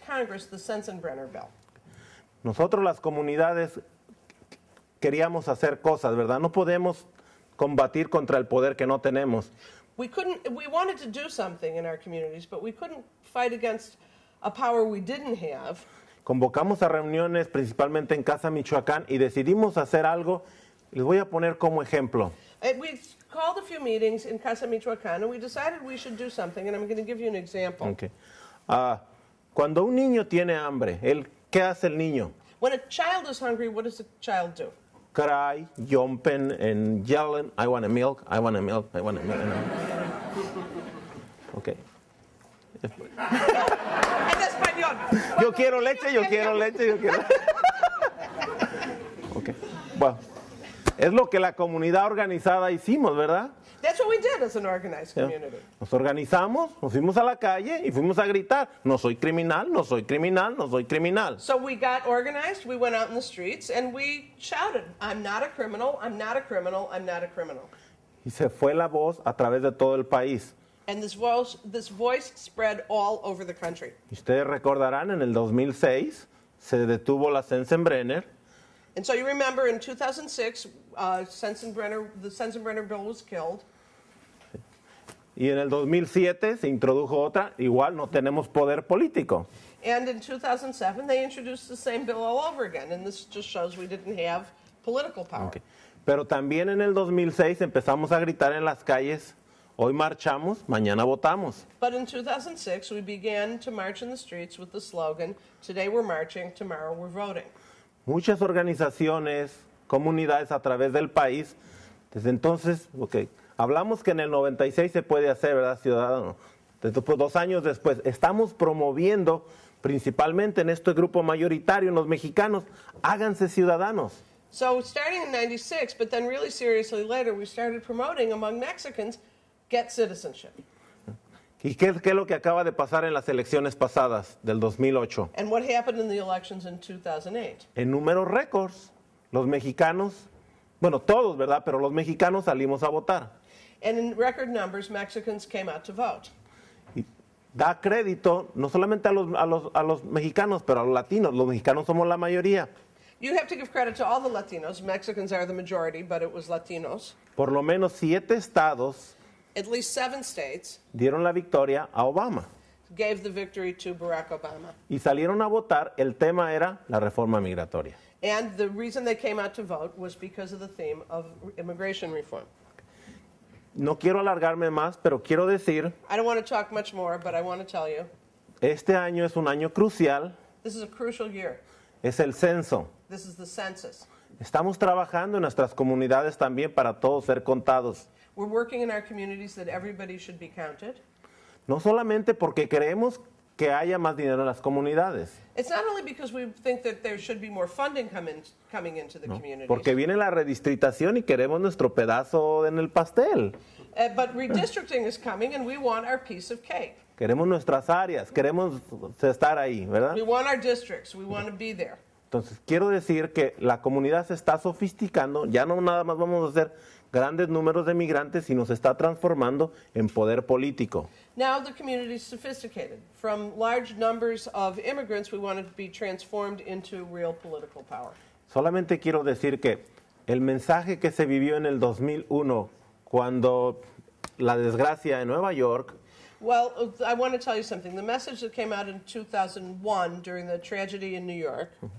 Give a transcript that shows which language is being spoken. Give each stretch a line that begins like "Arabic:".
English: Congress, the Sensenbrenner bill.
Spanish: Nosotros las comunidades queríamos hacer cosas, ¿verdad? No podemos combatir contra el poder que no tenemos.
English: We wanted to do something in our communities, but we couldn't fight against a power we didn't have.
Spanish: Convocamos a reuniones principalmente en Casa Michoacán y decidimos hacer algo. Les voy a poner como ejemplo.
English: We called a few meetings in Casa Michoacán, and we decided we should do something, and I'm going to give you an example. Okay.
Spanish: Cuando un niño tiene hambre, ¿qué hace el niño?
English: When a child is hungry, what does a child do? Cry, jumpen, and yelling, I want a milk, I want a milk, I want a milk. Okay.
Spanish: En español. Yo quiero leche, yo quiero leche, yo quiero. Okay. Bueno, es lo que la comunidad organizada hicimos, ¿verdad?
English: That's what we did as an organized community.
Spanish: Nos organizamos, nos fuimos a la calle y fuimos a gritar, no soy criminal, no soy criminal, no soy criminal.
English: So we got organized, we went out in the streets, and we shouted, I'm not a criminal, I'm not a criminal, I'm not a criminal.
Spanish: Y se fue la voz a través de todo el país.
English: And this voice spread all over the country.
Spanish: Ustedes recordarán, en el 2006 se detuvo la Sensenbrenner.
English: And so you remember in 2006, the Sensenbrenner bill was killed.
Spanish: Y en el 2007 se introdujo otra, igual no tenemos poder político.
English: And in 2007, they introduced the same bill all over again. And this just shows we didn't have political power. Okay.
Spanish: Pero también en el 2006 empezamos a gritar en las calles, hoy marchamos, mañana votamos.
English: But in 2006, we began to march in the streets with the slogan, today we're marching, tomorrow we're voting.
Spanish: Muchas organizaciones, comunidades a través del país, desde entonces, hablamos que en el 96 se puede hacer, ¿verdad, ciudadano? Después, 2 años después, estamos promoviendo, principalmente en este grupo mayoritario, en los mexicanos, háganse ciudadanos.
English: So starting in 96, but then really seriously later, we started promoting among Mexicans, get citizenship.
Spanish: ¿Y qué es lo que acaba de pasar en las elecciones pasadas del 2008?
English: And what happened in the elections in 2008?
Spanish: En números récords, los mexicanos, bueno, todos, ¿verdad? Pero los mexicanos salimos a votar.
English: And in record numbers, Mexicans came out to vote.
Spanish: Y da crédito no solamente a los mexicanos, pero a los latinos. Los mexicanos somos la mayoría.
English: You have to give credit to all the Latinos. Mexicans are the majority, but it was Latinos.
Spanish: Por lo menos 7 estados
English: At least 7 states
Spanish: dieron la victoria a Obama.
English: gave the victory to Barack Obama.
Spanish: Y salieron a votar, el tema era la reforma migratoria.
English: And the reason they came out to vote was because of the theme of immigration reform.
Spanish: No quiero alargarme más, pero quiero decir,
English: I don't want to talk much more, but I want to tell you,
Spanish: este año es un año crucial,
English: this is a crucial year.
Spanish: es el censo.
English: This is the census.
Spanish: Estamos trabajando en nuestras comunidades también para todos ser contados.
English: We're working in our communities that everybody should be counted.
Spanish: No solamente porque creemos que haya más dinero en las comunidades,
English: It's not only because we think that there should be more funding coming into the communities,
Spanish: porque viene la redistritación y queremos nuestro pedazo en el pastel.
English: But redistricting is coming and we want our piece of cake.
Spanish: Queremos nuestras áreas, queremos estar ahí, ¿verdad?
English: We want our districts. We want to be there.
Spanish: Entonces, quiero decir que la comunidad se está sofisticando, ya no nada más vamos a hacer grandes números de migrantes, sino se está transformando en poder político.
English: Now the community is sophisticated. From large numbers of immigrants, we want it to be transformed into real political power.
Spanish: Solamente quiero decir que el mensaje que se vivió en el 2001, cuando la desgracia en Nueva York,
English: Well, I want to tell you something. The message that came out in 2001 during the tragedy in New York,